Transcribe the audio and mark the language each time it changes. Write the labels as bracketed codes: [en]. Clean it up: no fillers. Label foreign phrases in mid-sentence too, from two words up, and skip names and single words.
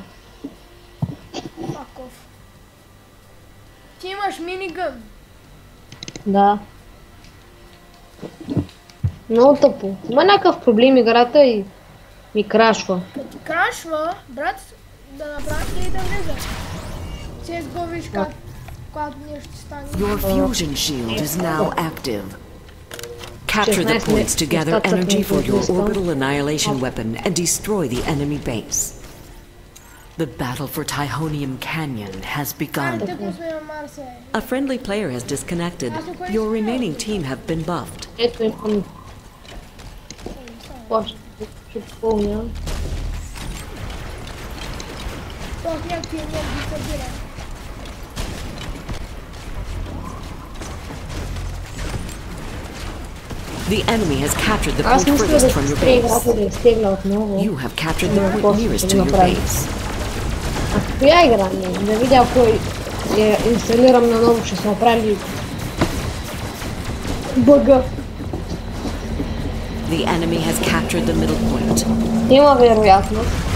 [bg] Факов. Ти имаш минигън? Да. Много тъпо. Има някакъв проблем играта и ми крашва. Като ти крашва, брат, да направиш ли и да влеза? CSGO виж как, когато нещо стане. [en] Your fusion shield is now active. Capture the points to gather energy for your orbital annihilation weapon and destroy the enemy base. The battle for Tyhonium Canyon has begun. A friendly player has disconnected. Your remaining team have been buffed. [bg] Ето имам. Ще помня. Толкова някакви енергии събира. [en] The enemy has captured the point furthest from your base. You have captured the point nearest to your base. [bg] Коя игра не? Да видя ако я инсталирам наново, ще се направи бъга. [en] The enemy has captured the middle point. [bg] Има вероятност.